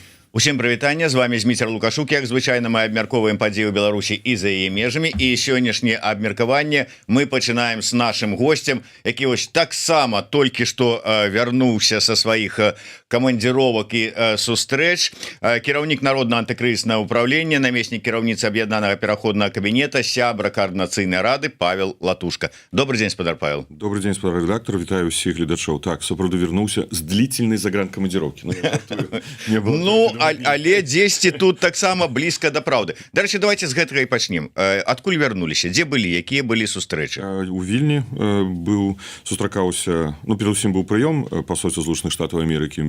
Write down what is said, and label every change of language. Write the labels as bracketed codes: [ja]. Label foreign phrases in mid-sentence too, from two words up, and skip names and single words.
[be] Усім прывітання, з вами Зміцер Лукашук. Як звычайна, мы абмярковаем падзеі ў Беларусі і за яе межамі, і сённяшняе абмеркаванне мы пачынаем з нашым госцем, які вось таксама толькі што вярнуўся са сваіх камандзіровак і сустрэч. Кіраўнік народнага антыкрызіснага ўправлення, намеснік кіраўніцы аб'яднанага пераходнага кабінета, сябра координацыйнай рады Павел Латушка. [ru] Добрый день, спадар Павел. Добрый день, [be] спадар редактор. Вітаю усіх гледачоў. Так, сапраўды вярнуўся з длительнай загранкамандзіроўкі. Але дзесьці тут таксама блізка да праўды. Дарэчы, давайте з гэтага і пачнем. Адкуль вярнуліся? Дзе былі? Якія былі сустрэчы? У Вільні сустракаўся, перадусім быў прыём пасольства Злучаных Штатаў Амерыкі.